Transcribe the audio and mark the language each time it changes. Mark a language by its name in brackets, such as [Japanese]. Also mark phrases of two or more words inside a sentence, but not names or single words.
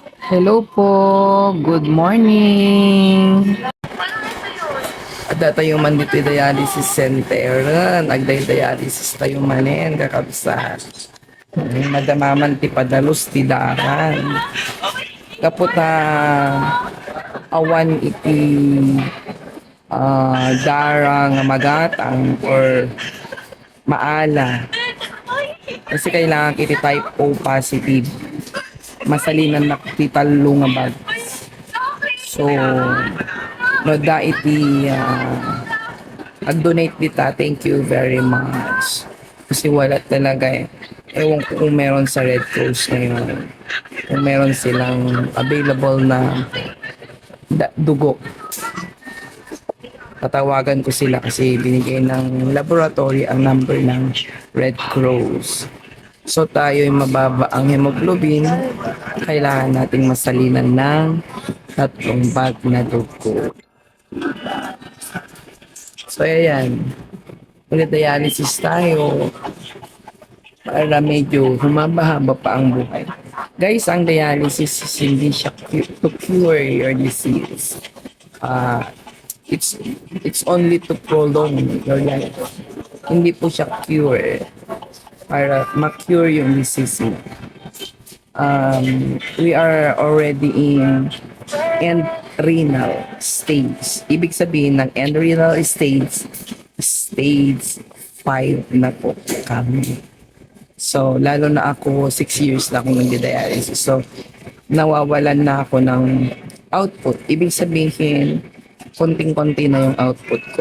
[English] Hello po, good morning. [Iloko] Ada tayo man dito dialysis center. Nagday dialysis tayo manen kakabsa. Madamaman ti padalos ti daran. Kapot na awan iti darang magatang or maala. Kasi kailangan kiti type O positive. Masalinan na ti talo nga bag. So, no da iti ag-donate dita. [English] Thank you very much. [Filipino] Kasi wala talaga eh. Ewan ko kung meron sa Red Cross ngayon. Kung meron silang available na dugo. Tatawagan ko sila kasi binigay ng laboratory ang number ng Red Cross. So tayo ay mababa ang hemoglobin. Kailangan nating masalinan ng 3 bag na dugo. So ayan, mag-dialysis tayo para medyo humaba-haba pa ang buhay. Guys, ang dialysis is hindi siya [English] to cure your disease. Uh, it's only to prolong your life. [Filipino] Hindi po siya cure para ma-cure yung disease mo. [English] We are already in end renal stage. [Filipino] Ibig sabihin ng [English] end renal stage, [Filipino] stage 5 na po kami. So, lalo na ako, 6 years na akong nag-dialysis. So, nawawalan na ako ng output. Ibig sabihin, konting-konti na yung output ko.